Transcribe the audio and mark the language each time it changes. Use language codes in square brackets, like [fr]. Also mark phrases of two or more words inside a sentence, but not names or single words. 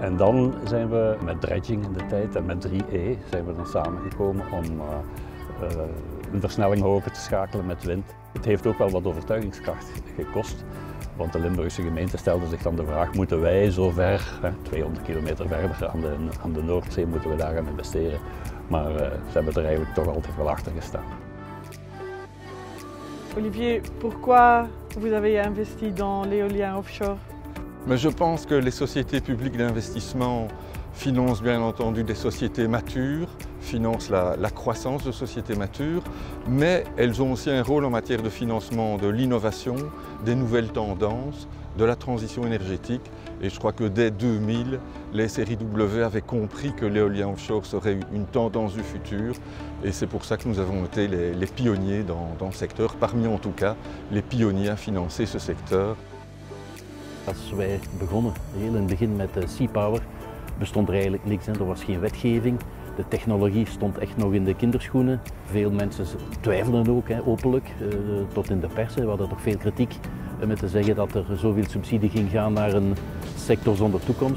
[nl] En dan zijn we met dredging in de tijd en met 3E zijn we dan samengekomen om een versnelling hoger te schakelen met wind. Het heeft ook wel wat overtuigingskracht gekost, want de Limburgse gemeente stelde zich dan de vraag, moeten wij zo ver, 200 kilometer verder aan de Noordzee, moeten we daar gaan investeren? Maar ze hebben er eigenlijk toch altijd wel achter gestaan. [fr] Olivier, pourquoi vous avez investi dans l'éolien offshore? Mais je pense que les sociétés publiques d'investissement financent bien entendu des sociétés matures, financent la croissance de sociétés matures, mais elles ont aussi un rôle en matière de financement de l'innovation, des nouvelles tendances, de la transition énergétique. Et je crois que dès 2000, les SRIW avaient compris que l'éolien offshore serait une tendance du futur. Et c'est pour ça que nous avons été les pionniers dans le secteur, parmi en tout cas les pionniers à financer ce secteur. [nl] Als wij begonnen, heel in het begin met Sea Power, bestond er eigenlijk niks. Er was geen wetgeving. De technologie stond echt nog in de kinderschoenen. Veel mensen twijfelden ook, openlijk, tot in de pers. We hadden toch veel kritiek met te zeggen dat er zoveel subsidie ging gaan naar een sector zonder toekomst.